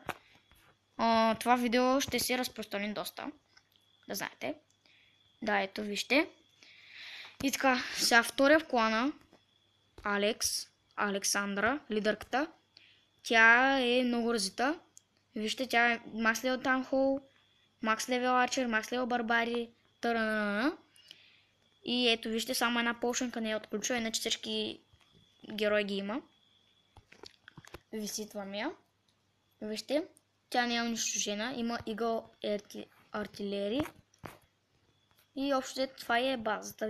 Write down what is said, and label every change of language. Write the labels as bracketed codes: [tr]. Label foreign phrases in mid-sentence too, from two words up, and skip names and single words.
[bg] Това видео ще се разпространи доста, да знаете. Да, ето, вижте. И така, сега втория в клана, Александра, лидерката. Тя е много развита. Вижте, тя е [en] Max Level Town Hall, Max Level Archer, Max Level [bg] Барбари, търанана. И ето, вижте, само една полшенка не е отключила, иначе всички герои ги има. Виситвам я. Вижте, тя не е унищожена, има Eagle артилерии. И общо това е базата.